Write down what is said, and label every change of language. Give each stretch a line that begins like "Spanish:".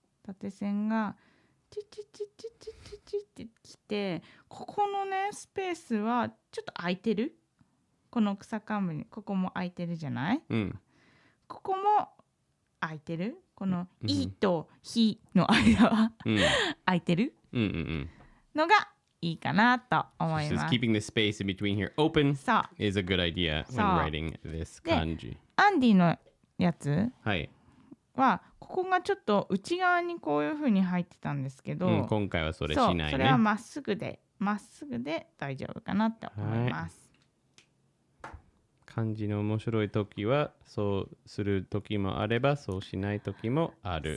Japanese: 縦線がチュチュチュチュチュチュチュってきて、ここのねスペースはちょっと空いてる。この草冠にここも空いてるじゃない、ここも空いてる。この「い」と「ひ」の間は空いてるのがいいかなと思います。
English: Keeping the space in between here open is a good idea when writing this kanji.
Japanese: アンディのやつはいはここがちょっと内側にこういう風に入ってたんですけど、今回はそれしないね。それはまっすぐで大丈夫かなって思います。漢字の面白い時はそうする時もあればそうしない時もある。